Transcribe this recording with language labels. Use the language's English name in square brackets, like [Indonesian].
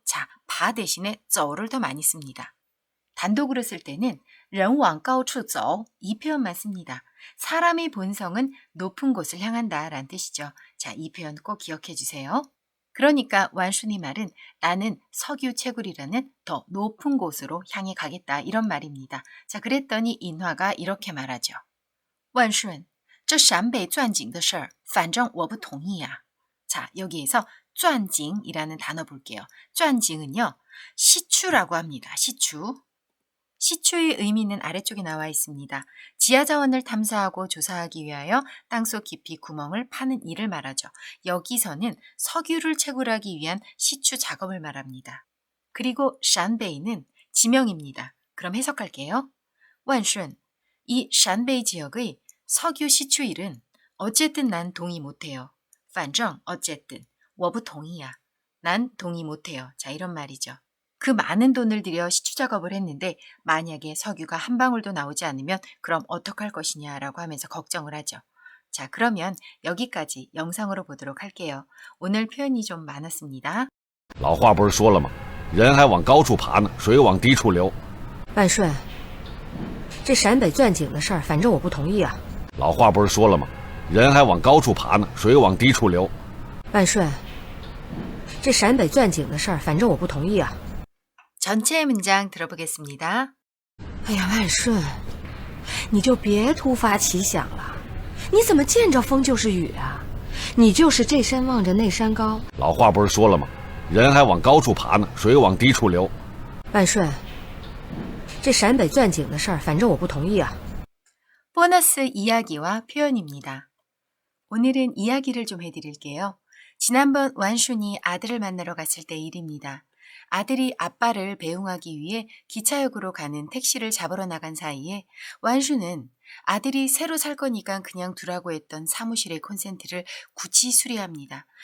[Korean] 자, 바 대신에 走를 더 많이 씁니다. 단독으로 쓸 때는 人往高处走, 이 표현만 씁니다. 사람의 본성은 높은 곳을 향한다 라는 뜻이죠. 자, 이 표현 꼭 기억해 주세요. 그러니까 완순이 말은 나는 석유 채굴이라는 더 높은 곳으로 향해 가겠다 이런 말입니다. 자, 그랬더니 인화가 이렇게 말하죠. [Chinese] 万顺,这陕北钻井的事儿,反正我不同意啊. [Korean] 자, 여기에서 钻井이라는 단어 볼게요. 钻井은요, 시추라고 합니다. 시추. 시추의 의미는 아래쪽에 나와 있습니다. 지하자원을 탐사하고 조사하기 위하여 땅속 깊이 구멍을 파는 일을 말하죠. 여기서는 석유를 채굴하기 위한 시추 작업을 말합니다. 그리고 샨베이는 지명입니다. 그럼 해석할게요. 완순, 이 샨베이 지역의 석유 시추 일은 어쨌든 난 동의 못해요. 反正 어쨌든, 我不同意 야. 난 동의 못해요. 자, 이런 말이죠. 그 많은 돈을 들여 시추 작업을 했는데 만약에 석유가 한 방울도 나오지 않으면 그럼 어떡할 것이냐라고 하면서 걱정을 하죠. 자, 그러면 여기까지 영상으로 보도록 할게요. 오늘 표현이 좀 많았습니다. [Chinese] 老话不是说了吗？人还往高处爬呢，水往低处流。万顺，这陕北钻井的事儿，反正我不同意啊。老话不是说了吗？人还往高处爬呢，水往低处流。万顺，这陕北钻井的事儿，反正我不同意啊。 [Korean] 전체 문장 들어보겠습니다. [Chinese] 哎呀，万顺，你就别突发奇想了。你怎么见着风就是雨啊？你就是这山望着那山高。老话不是说了吗？人还往高处爬呢，水往低处流。万顺，这陕北钻井的事儿，反正我不同意啊。 [Korean] 보너스 이야기와 표현입니다. 오늘은 이야기를 좀 해드릴게요. 지난번 완순이 아들을 만나러 갔을 때 일입니다. 아들이 아빠를 배웅하기 위해 기차역으로 가는 택시를 잡으러 나간 사이에 완슈는 아들이 새로 살 거니까 그냥 두라고 했던 사무실의 콘센트를 굳이 수리합니다.